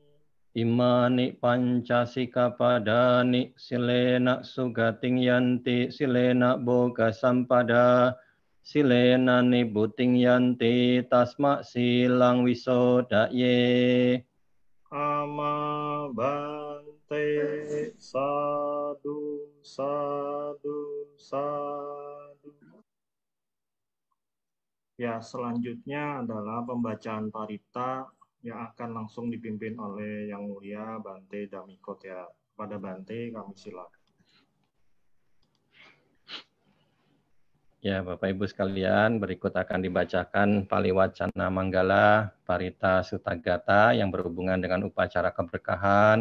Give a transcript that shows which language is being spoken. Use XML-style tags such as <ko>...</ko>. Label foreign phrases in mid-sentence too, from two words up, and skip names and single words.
<pi>Imani Pancasikapadani Silena Sugating Yanti Silena Boga Sampada Silena Nibuting Yanti Tasma Silang Wisodaye. Ama Bante. Sadu, sadu, sadu.</pi> <id>Ya, selanjutnya adalah pembacaan parita yang akan langsung dipimpin oleh Yang Mulia Bante Damikot ya. Pada Bante kami silakan. Ya, Bapak Ibu sekalian, berikut akan dibacakan Paliwacana Manggala Parita Sutagata yang berhubungan dengan upacara keberkahan.</id>